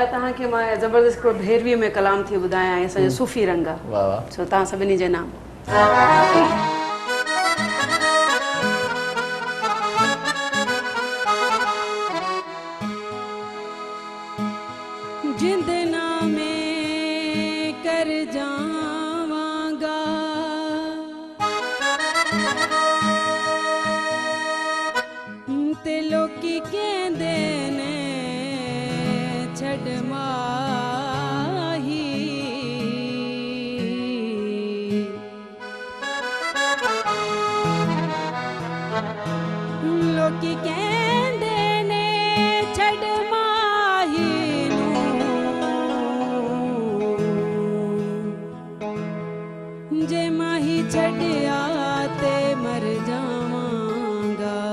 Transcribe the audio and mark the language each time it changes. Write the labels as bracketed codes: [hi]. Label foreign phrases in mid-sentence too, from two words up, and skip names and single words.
[sd] तव्हांखे मां ज़बरदस्त हिकिड़ो भेरवीअ में कलाम थी ॿुधायां ऐं असांजो सूफ़ी रंग आहे वाह वाह सो तव्हां सभिनी जे नाम [pa] جندنا میں کر جاواں گا تے لوکی کہندے نے چھڈ ماہی لوکی کہندے نے چھڈ ماہی جے ماہی چھڈیا تے مر جاواں گا